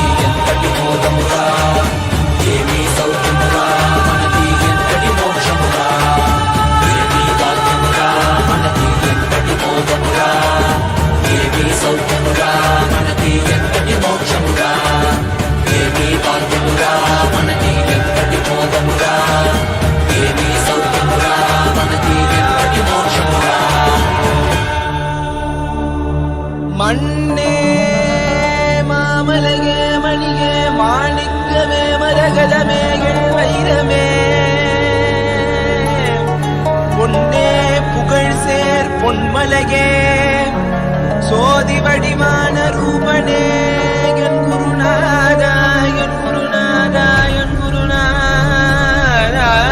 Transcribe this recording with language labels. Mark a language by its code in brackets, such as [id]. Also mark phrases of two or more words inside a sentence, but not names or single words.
[te] ఎంతటి బోధమురా ఏమి సౌఖ్యమురా మనకి ఎంతటి మోక్షమురా ఏమి భాగ్యమురా మనకి ఎంతటి బోధమురా ఏమి సౌఖ్యమురా మనకి ఎంతటి మోక్షమురా ఏమి భాగ్యమురా మనకి ఎంతటి బోధమురా ఏమి సౌఖ్యమురా మనకి ఎంతటి మోక్షమురా [ta] மண்ணே மாமலகே மணியே மாணிக்கமே மரகதமே வைரமே பொன்னே புகழ் சேர் பொன்மலகே சோதி வடிவான ரூபனே என் குருநாதா என் குருநாதா என் குருநாதா